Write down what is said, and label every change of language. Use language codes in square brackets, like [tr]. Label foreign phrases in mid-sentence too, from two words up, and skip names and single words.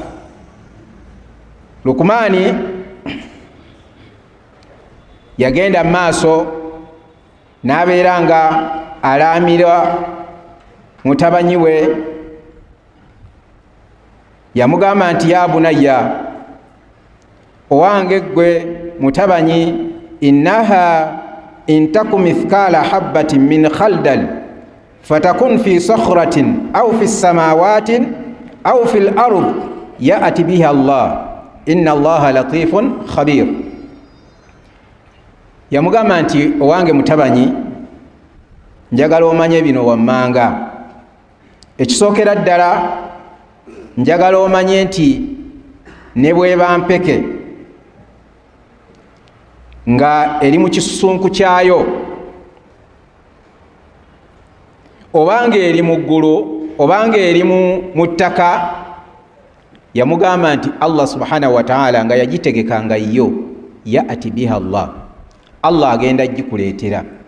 [lg] Luqmani yagenda mu maaso n'abeera nga alaamira mutabanyi we. Yamugamba nti [ar] يا بني, [lg] owange ggwe mutabanyi, [ar] إنها إن تك مثقال حبة من خردل فتكن في صخرة أو في السماوات أو في الأرض يأت بها الله إن الله لطيف خبير. [lg] Yamugamba nti owange mutabanyi, njagala omanye bino wammanga. Ekisookera ddala njagala omanye nti ne bweba mpeke nga eri mu kisusunku kyayo obanga eri mu ggulu obanga eri mu ttaka, yamugamba nti Allah [ar] سبحانه وتعالى [lg] nga yagitegeka nga yo [ar] يأت بها الله [lg] agenda gikuleetera.